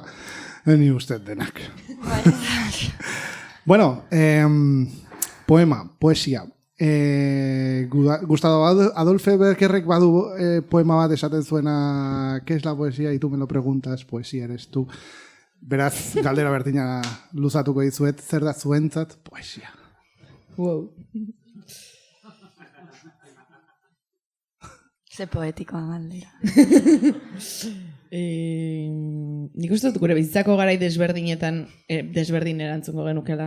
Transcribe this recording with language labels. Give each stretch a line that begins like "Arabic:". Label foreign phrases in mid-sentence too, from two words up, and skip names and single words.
Basque: Ni uste denak. Bueno, poema, poesia. Gustavo Adolfo Becker badu poema bat esaten zuena,
Spanish: ¿qué es la poesía? Y tú me lo preguntas, poesía eres tú.
Basque: Beraz, galdera berdina luzatuko dizuet, zer da zuentzat poesia? Wow. Ze poetikoa galdera. Nik uste dut gure bizitzako garai desberdinetan desberdin erantzungo genukela.